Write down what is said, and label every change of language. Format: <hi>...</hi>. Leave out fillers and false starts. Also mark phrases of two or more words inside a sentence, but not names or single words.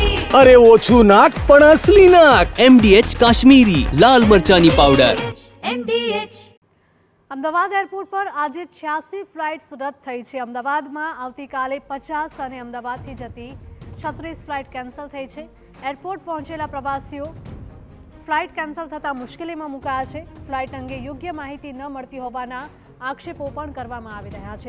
<gu>અરે ઓછું નાક પણ અસલી નાક। MDH કાશ્મીરી લાલ મરચાની પાઉડર। MDH। અમદાવાદ એરપોર્ટ પર આજે 86 ફ્લાઇટ્સ રદ થઈ છે। અમદાવાદમાં આવતીકાલે 50 અને અમદાવાદથી જતી 36 ફ્લાઇટ કેન્સલ થઈ છે। એરપોર્ટ પહોંચેલા પ્રવાસીઓ ફ્લાઇટ કેન્સલ થતાં મુશ્કેલીમાં મુકાયા છે। ફ્લાઇટ અંગે યોગ્ય માહિતી ન મળતી હોવાના આક્ષેપો પણ કરવામાં આવી રહ્યા છે।</gu>